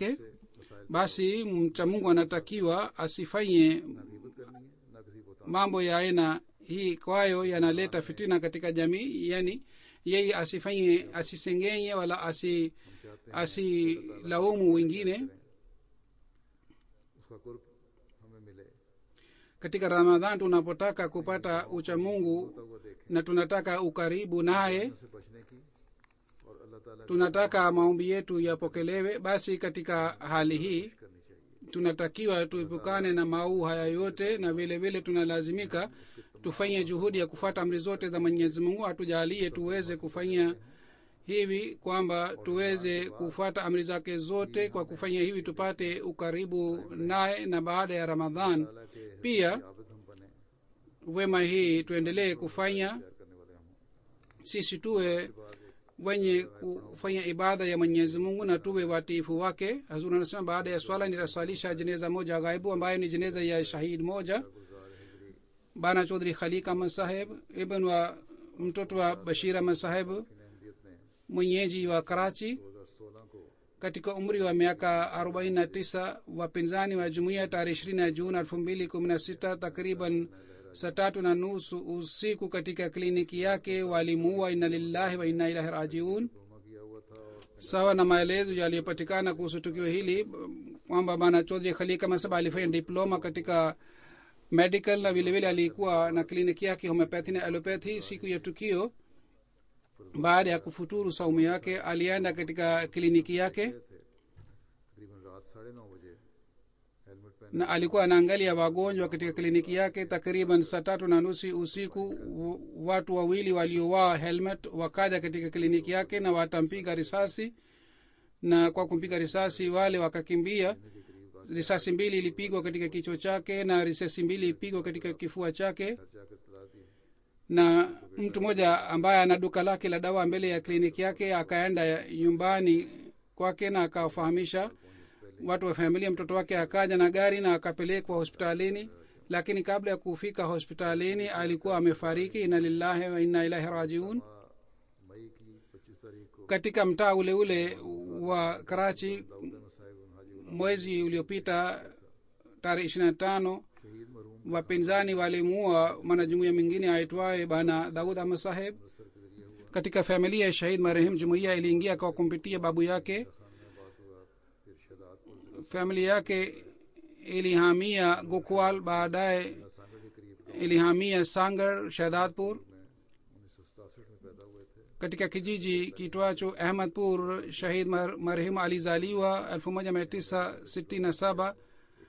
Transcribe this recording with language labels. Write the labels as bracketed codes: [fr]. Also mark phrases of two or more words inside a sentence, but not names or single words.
[ur] مسائل [sw] Basi mcha Mungu anatakiwa asifanye [ur] نہ غیبت کرنی ہے نہ کسی کو طعنہ, [sw] mambo ya aina hii, kwayo yanaleta fitina katika jamii. Yani yeye asisengenye wala asilaumu wengine. [ur] اس کا قرب ہمیں ملے, [sw] Katika Ramadhan tunapotaka kupata uchamungu [ur] ہوتا ہوا دیکھیں, [sw] na tunataka ukaribu naye, [ur] سے بچنے کی اور اللہ تعالیٰ کی [sw] tunataka maombi yetu yapokelewe, basi katika hali hii [ur] کرنی چاہیے. [sw] tunatakiwa tuepukane na maovu haya yote, na vile vile tunalazimika tufanye juhudi ya kufuata amri zote za Mwenyezi Mungu. Atujalie tuweze kufanya hivi kwamba tuweze kufuata amri zake zote. Kwa kufanya hivi tupate ukaribu naye, na baada ya Ramadhan [ur] تعالیٰ کے [sw] pia [ur] عابد ہم بنے, [sw] wema hii tuendelee kufanya, [ur] پیار کرنے والے ہم ہوں. [sw] sisi tuwe wenye kufanya ibada ya Mwenyezi Mungu na tuwe watiifu wake. Hazur anasema baada ya swala nitaswalisha jeneza moja ghaibu, ambayo ni jeneza ya shahid moja, Bana Chaudhry Khalik Ahmad Saheb, ibn wa mtoto wa Bashir Ahmad Saheb, [ur] احمدیت نے [sw] mwenyeji wa Karachi. [ur] 2016 کو [sw] Katika umri wa miaka 49, wapinzani wa jumuiya tarehe 20 Juni 2016 takriban saa 3:30 usiku katika kliniki yake walimuua. [ar] إنا لله وإنا إليه راجعون. [ur] روما کیا ہوا تھا اور [sw] Sawa na maelezo yaliyopatikana kuhusu tukio hili kwamba Bana Chaudhry Khalik Ahmad Saheb alifanya diploma katika medical na vilevile alikuwa na kliniki yake homeopathy na allopathy. Siku ya tukio, baada ya kufuturu saumu yake, alienda katika kliniki yake [ur] تھے تقریباً رات 9:30 بجے ہیلمٹ پہنے [sw] na alikuwa anaangalia wagonjwa katika kliniki yake. Takriban saa 3:30 usiku watu wawili waliovaa helmet wakaja katika kliniki yake na watampiga risasi, na kwa kumpiga risasi wale wakakimbia. Risasi 2 ilipigwa katika kichwa chake na risasi 2 ilipigwa katika kifua chake, [ur] گھر جا کر تلا دی. [sw] na mtu mmoja ambaye ana duka lake la dawa mbele ya kliniki yake akaenda nyumbani kwake na akawafahamisha watu wa familia. Mtoto wake akaja na gari na akapelekwa hospitalini, lakini kabla ya kufika hospitalini alikuwa amefariki. [ar] إنا لله وإنا إليه راجعون. [ur] مئی کی 25 تاریخ کو [sw] Katika mtaa ule ule wa Karachi [ur] داؤد احمد صاحب حاجی [sw] mwezi uliopita tarehe 25, [ur] شہید مرحوم [sw] wapinzani walimuua mwanajumuiya mwingine aitwaye Bana Daud Ahmad Saheb. [ur] سر کے ذریعے ہوا [sw] Katika familia ya shahid marehemu, jumuiya iliingia kwa kumpitia babu yake. [ur] خان میں بات ہوا، پھر شہدادپور [sw] Familia yake ilihamia Gokwal, baadaye [ur] ضلع سانگھڑ کے قریب [sw] ilihamia Sangar Shahadpur. [ur] میں 1967 میں پیدا ہوئے تھے. [sw] Katika kijiji kitwacho Ahmadpur shahid marehemu alizaliwa 1967.